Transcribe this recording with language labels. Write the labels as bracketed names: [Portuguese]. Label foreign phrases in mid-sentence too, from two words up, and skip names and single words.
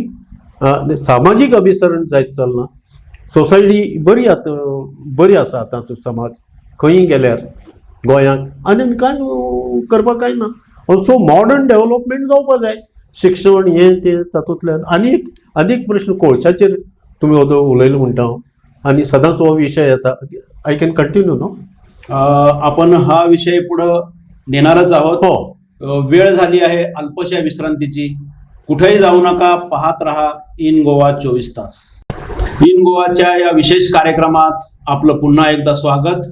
[Konkani] सामाजीक अभिसरण जायत चलना. सोसायटी बरी आसा आतांचो समाज खंयी गेल्यार गोंयांत. आनी कांय करपाक कांय ना. [English] also modern development [Konkani] जावपा जाय. शिक्षण हें तें तातूंतल्यान आनीक प्रश्न कोळशाचेर तुमी उलयलो म्हणटा हांव. आनी सदांच हो विशय येता. [English] I can continue no. [Marathi] आपण हा विषय पुढं नेणारच आहोत. हो, वेळ झाली आहे अल्पशा विश्रांतीची. कुठेही जाऊ नका, पाहत रहा इन गोवा 24 तास. इन गोवाच्या या विशेष कार्यक्रमात आपलं पुन्हा एकदा स्वागत.